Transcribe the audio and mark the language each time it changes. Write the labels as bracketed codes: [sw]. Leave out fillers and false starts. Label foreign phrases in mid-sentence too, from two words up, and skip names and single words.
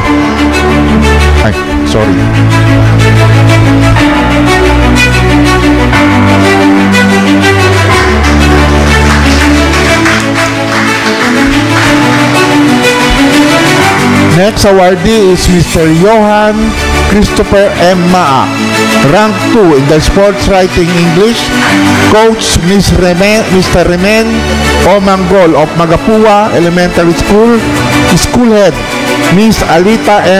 [en] sorry. Next awardee is Mr. Johan Christopher M. Maa, rank 2 in the Sports Writing English. Coach Mr. Remen O. Manggol of Magapua Elementary School. School Head Miss Alita M.